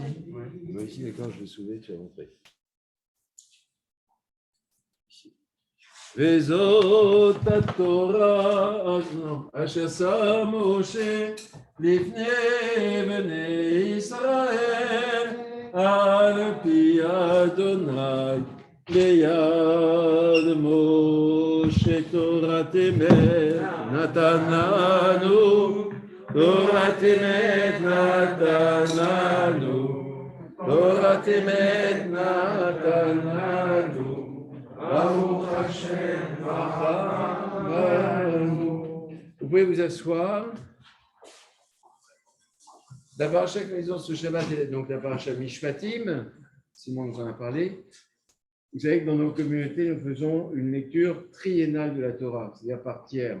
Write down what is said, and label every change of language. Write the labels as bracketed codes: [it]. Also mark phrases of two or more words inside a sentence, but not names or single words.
[fr] Tu vois ici, d'accord, je vais soulever, tu vas montrer. [he] וזאת התורה אשר שם משה לפני בני ישראל על פי אדוני ליד משה. תורת אמת נתן לנו, תורת אמת נתן לנו, תורת אמת נתן לנו. [fr] Vous pouvez vous asseoir. La paracha que nous avons ce Shabbat est donc la paracha Mishpatim. Simon nous en a parlé. Vous savez que dans nos communautés, nous faisons une lecture triennale de la Torah, c'est-à-dire par tiers.